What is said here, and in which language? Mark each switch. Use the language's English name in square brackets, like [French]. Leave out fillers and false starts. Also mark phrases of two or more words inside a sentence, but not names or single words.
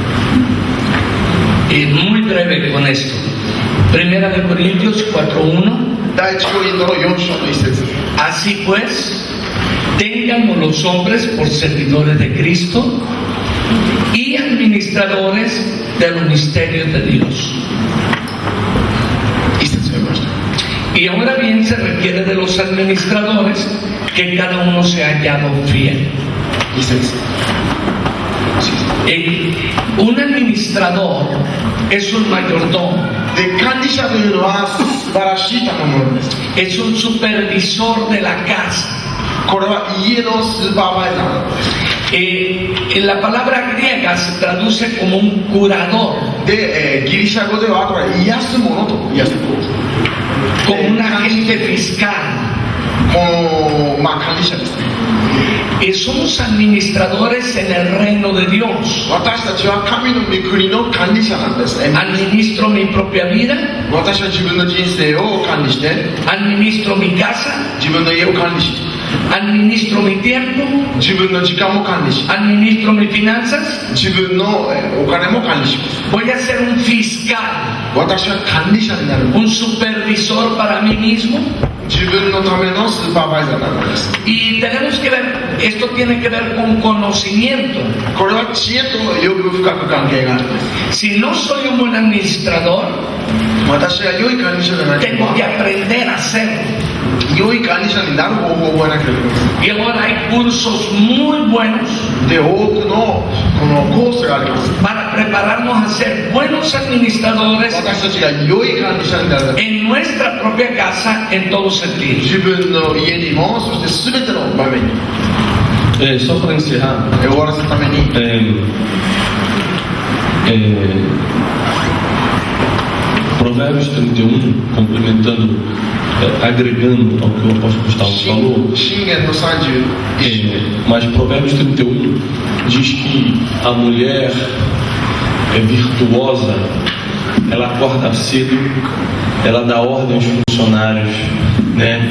[Spanish] Y muy breve con esto. Primera de Corintios 4:1. [Japanese] 第一コリントの4章の一節。 [Spanish] Así pues, tengan los hombres por servidores de Cristo y administradores de los misterios de Dios. [Japanese] 一節読みました。 [Spanish] Y ahora bien se requiere de los administradores que cada uno sea hallado fiel. [Japanese] 二節。 [Spanish] Un administrador es un mayordomo, [Japanese] で、管理者というのは素晴らしい賜物です。 [Spanish] es un supervisor de la casa. [Japanese] これは家のスーパーバイザーなんです。 [Spanish] En la palabra griega se traduce como un curador, [Japanese] で、ギリシャ語ではこれ癒すものと癒すことです。 [Spanish] como un agente fiscal. [Japanese] この、管理者ですね。 [Spanish] Somos administradores en el reino de Dios. [Japanese] 私たちは神の御国の管理者なんですね。 [Spanish] Administro mi propia vida, [Japanese] 私は自分の人生を管理して、 [Spanish] administro mi casa, [Japanese] 自分の家を管理し、 [Spanish] administro mi tiempo, [Japanese] 自分の時間も管理し、 [Spanish] administro mis finanzas. [Japanese] 自分のお金も管理します。 [Spanish] Voy a ser un fiscal, [Japanese] 私は管理者になる。 [Spanish] un supervisor para mí mismo. [Japanese] 自分のためのスーパーバイザーなのです。 [Spanish] Y tenemos que ver, esto tiene que ver con conocimiento. [Japanese] これは知恵とよく深く関係があるんです。 [Spanish] Si no soy un buen administrador, [Japanese] 私が良い管理者じゃないと [Spanish] tengo que aprender a hacerlo. [Japanese] 良い管理者になる方法を覚えなければいけません。 [Spanish] Y ahora hay cursos muy buenos [Japanese] で、多くのこのコースがあります。 [Spanish] para prepararnos a ser buenos administradores [Japanese] 私たちが良い管理者になるため、 [Spanish] en nuestra propia casa en todos sentidos. [Japanese] 自分の家にも、そして全ての場面に、 [Portuguese] Só para encerrar, [Japanese] 終わらせるために、 [Portuguese] Provérbios 31, complementando, agregando ao que o apóstolo Gustavo falou, [Japanese] 箴言の31、 [Portuguese] mas Provérbios 31 diz que a mulher é virtuosa, ela acorda cedo, ela dá ordem aos funcionários, né?